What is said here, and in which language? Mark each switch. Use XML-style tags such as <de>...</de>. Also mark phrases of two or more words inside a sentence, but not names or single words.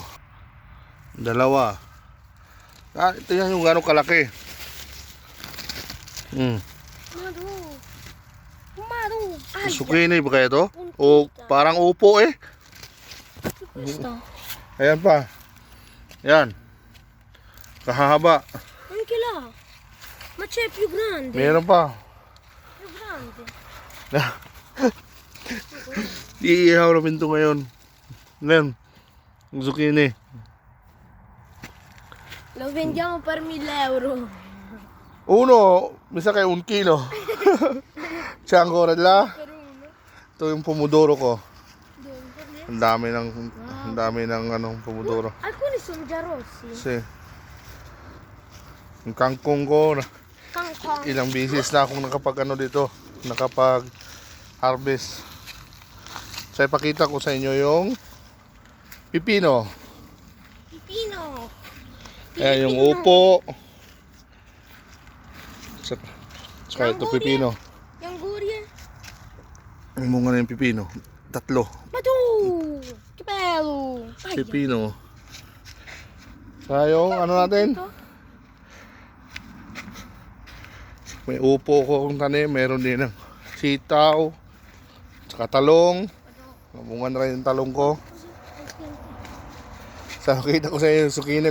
<tl>Dalawa. Ito yan yung gano'ng kalaki. Mado. Ay, Zucchini ba kaya to? O parang upo eh.</tl> <it>questo.</it> <tl>Ayan pa. Ayan. Kahahaba.</tl> <it>Anche là. Ma c'è più grande.</it> <tl>Meron pa.</tl> <it>Più grande.</it> <tl>Iihaw namin ito ngayon. Ayan. Yung zucchini.</tl> <it>Lo vendiamo per 1.000 euro. Uno,</it> <tl>misa kay 1 kilo. Siya ang korela.</tl> <it>Per uno.</it> <tl>Ito yung pomodoro ko.</tl> <it>Dove? Per lì?</it> <tl>Ang dami ng anong pomodoro.</tl> <it>Alcuni sono già rossi.</it> <tl>Kasi yung kangkong ko, Kangkong. ilang bisis na akong nakapag harvest. So ipakita ko sa inyo yung pipino. Pipino. Ayan yung upo. Saka ito pipino. Yung guria. Yung bunga na yung pipino. 3.</tl> <it>Madu! Che bello! Aia.</it> <tl>Pipino. Saka yung ano natin? Ito? May upo ko kung tanim. Meron din ng sitaw. Saka talong. Bunga na rin yung talong ko. Sa nakita ko sa inyo yung zucchini.</tl>